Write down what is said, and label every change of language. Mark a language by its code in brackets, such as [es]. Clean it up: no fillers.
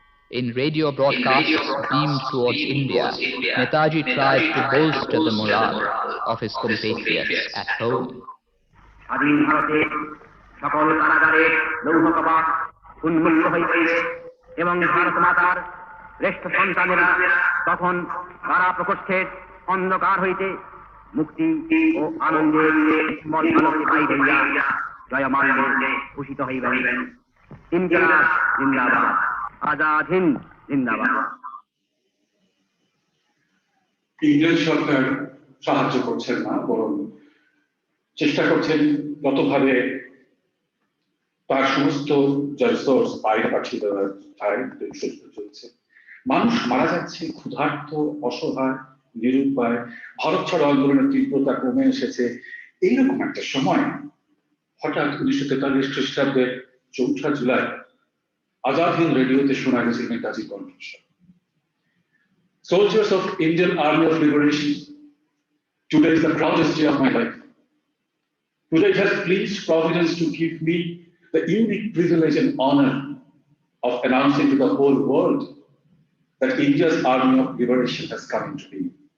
[en] In radio broadcasts beamed towards India, Netaji tried to bolster the morale of his compatriots at home. [bn] স্বাধীন ভারতে সকল কারাগারে লৌহকপাট উন্মুক্ত হইবে এবং ভারত মাতার শ্রেষ্ঠ সন্তানেরা তখন কারা প্রকোষ্ঠের অন্ধকার হইতে মুক্তি ও আনন্দের নির্মল আলোকে বাইরে হইয়া জয়মাল্যে ভূষিত হইবেন। [hi] ইনকিলাব জিন্দাবাদ, আজাদ হিন্দ জিন্দাবাদ। [bn] ইংরেজ সরকার সাহায্য করছেন না, বরং চেষ্টা করছেন যতভাবে তার সমস্ত রিসোর্স বাইরে পাঠিয়ে দেওয়ার চলছে। মানুষ মারা যাচ্ছে, ক্ষুধার্ত, অসহায়, নিরুপায়। ভারত ছাড়ো আন্দোলনের তীব্রতা কমে এসেছে। এইরকম একটা সময় হঠাৎ 1943 খ্রিস্টাব্দের 4 জুলাই আজাদ হিন্দ রেডিওতে শোনা গেছে নেতাজি কণ্ঠস্বর। [en] Soldiers of Indian Army of Liberation, today is the proudest day of my life. Today it has pleased Providence to give me the unique privilege and honor of announcing to the whole world that India's Army of Liberation has come into being.